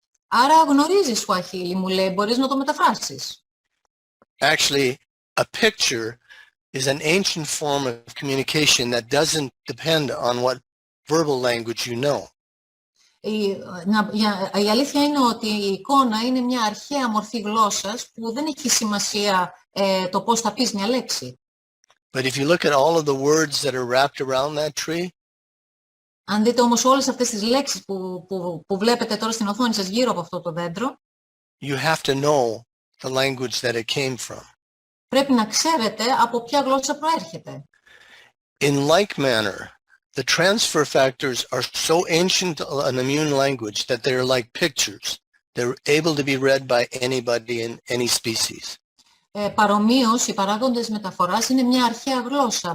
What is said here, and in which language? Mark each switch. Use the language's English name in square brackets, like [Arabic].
[Greek] Άρα γνωρίζεις Swahili, μου λέει, μπορείς να το μεταφράσεις. [English] Actually, a picture is an ancient form of communication that doesn't depend on what verbal language you know. [Greek] Η αλήθεια είναι ότι η εικόνα είναι μια αρχαία μορφή γλώσσας που δεν έχει σημασία το πώς θα πεις μια λέξη. [English] But if you look at all of the words that are wrapped around that tree, [Greek] αν δείτε όμως όλες αυτές τις λέξεις που βλέπετε τώρα στην οθόνη σας γύρω από αυτό το δέντρο, [English] you have to know the language that it came from. [Greek] πρέπει να ξέρετε από ποια γλώσσα προέρχεται. [English] In like manner, the transfer factors are so ancient an immune language that they're like pictures. They're able to be read by anybody in any species. [Greek] Παρομοίως, οι παράγοντες μεταφοράς είναι μια αρχαία γλώσσα.